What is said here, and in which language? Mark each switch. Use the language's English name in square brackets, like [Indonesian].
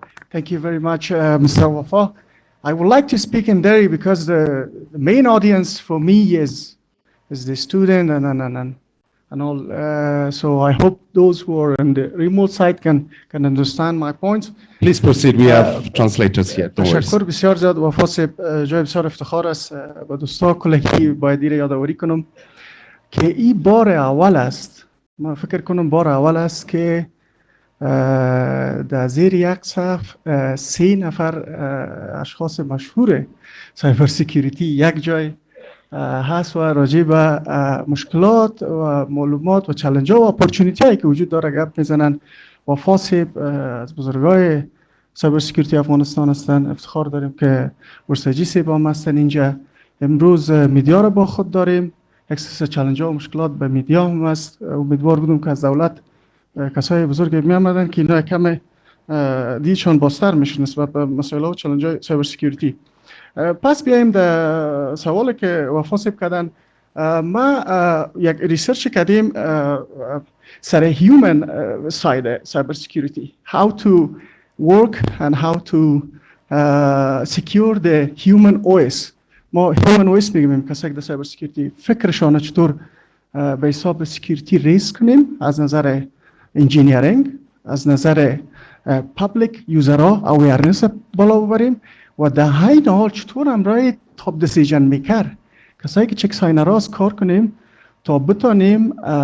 [English] Thank you very much, Mr. Wafa. I would like to speak in Dari because the main audience for me is the student and all. So I hope those who are on the remote side can understand my points. Please proceed. We have translators here. [Persian] تشکر بسیار زیاد وفا صاحب. جای بسیار افتخار است با دوستا کلگی باید دیر یادآوری کنم که این بار اول است. من فکر کنم بار اول است که در زیر یک صف 3 نفر اشخاص مشهور سایبر سکیوریتی یک جای هست و راجع به مشکلات و معلومات و چالش ها و اپورتونیتی هایی که وجود داره گپ میزنن. وفا صاحب از بزرگای سایبر سکیوریتی افغانستان هستن. افتخار داریم که ورسجی صاحب هم هستن اینجا. امروز میدیا رو با خود داریم. یک سری چالش ها و مشکلات به میدیا هم هست. امیدوار بودم که از دولت کسای بزرگ می آمدن که اینا کم دیدشان باستر میشن نسبت به مسائل و چالش های سایبر سکیوریتی. پس بیایم در سوالی که وفا صاحب کردن. ما یک ریسرچ کردیم سر هیومن ساید سایبر سکیوریتی. [English] How to work and how to secure the human OS. [Persian] ما human OS میگیم کسایی که در سایبر سکیوریتی فکرشان چطور به حساب سکیوریتی ریز کنیم از نظر انجینیرینگ، از نظر پابلیک یوزرها اویرنس بالا ببریم و در همین حال چطور امرای تاپ دیسیژن میکر کسایی که چک ساینراست کار کنیم تا بتانیم